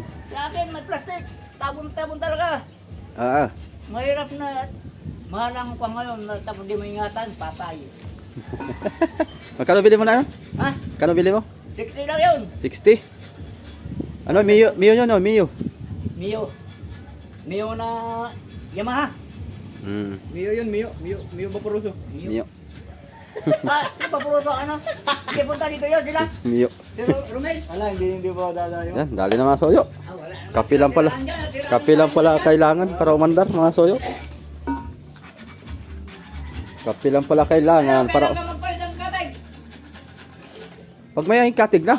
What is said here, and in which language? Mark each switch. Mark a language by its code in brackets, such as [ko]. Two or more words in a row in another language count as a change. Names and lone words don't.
[tl] Sa akin, may plastic. Tabon-tabon talaga. Mahirap na. Mahal ang pa ngayon. Tapos di mo ingatan, patay. Magkano bili mo na yun? Ha? Kano bili mo? 60 lang yun. 60? Ano, Mio yun, no? Mio. Mio na Yamaha. Mio yun, Mio. Mio Vaporuso. Mio. Napapuruso ano? Hindi punta dito yun sila. Mio. Pero Romel. Wala, hindi pa dadayo. Yan, dali na mga soyo. Wala. Kape lang pala. Kape lang pala kailangan para umandar, mga soyo. Kape lang pala kailangan para... Kailangan magpalit ng katig. Pag may katig na,